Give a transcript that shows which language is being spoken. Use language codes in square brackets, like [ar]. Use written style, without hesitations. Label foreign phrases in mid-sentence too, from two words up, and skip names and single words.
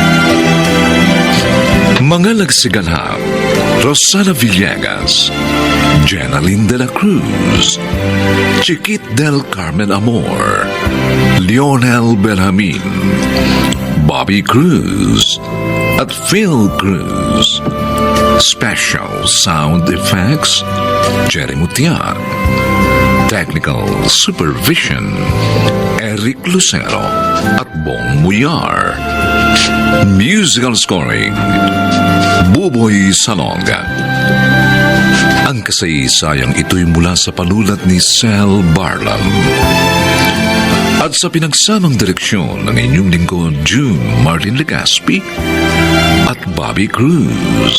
[tl] Mga nagsiganap, Rosana Villegas, Jenaline de la Cruz, Chiquit del Carmen Amor, Lionel Benjamin, Bobby Cruz, at Phil Cruz. [en] Special Sound Effects, Jerry Mutian. Technical Supervision, [tl] Eric Lucero at Bong Muyar. [en] Musical Scoring, Buboy Salonga. [tl] Ang kasaysayang ito'y mula sa panulat ni Sel Barlam. At sa pinagsamang direksyon ng inyong lingkod, June Martin Legaspi at Bobby Cruz.